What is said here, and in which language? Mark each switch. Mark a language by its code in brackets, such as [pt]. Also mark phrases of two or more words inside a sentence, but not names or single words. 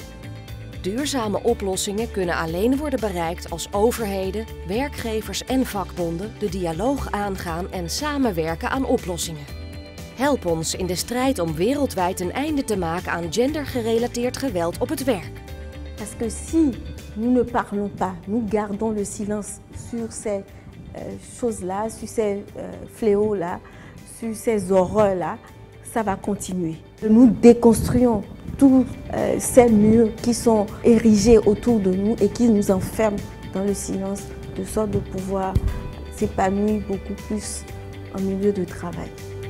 [nl] Duurzame oplossingen kunnen alleen worden bereikt als overheden, werkgevers en vakbonden de dialoog aangaan en samenwerken aan oplossingen. Help ons in de strijd om wereldwijd een einde te maken aan gendergerelateerd geweld op het werk. [fr] Parce que si nous ne parlons pas, nous gardons le silence sur ces choses-là, sur ces fléaux-là, sur ces horreurs-là, ça va continuer. Nous déconstruisons tous ces murs qui sont érigés autour de nous et qui nous enferment dans le silence, de sorte de pouvoir s'épanouir beaucoup plus en milieu de travail.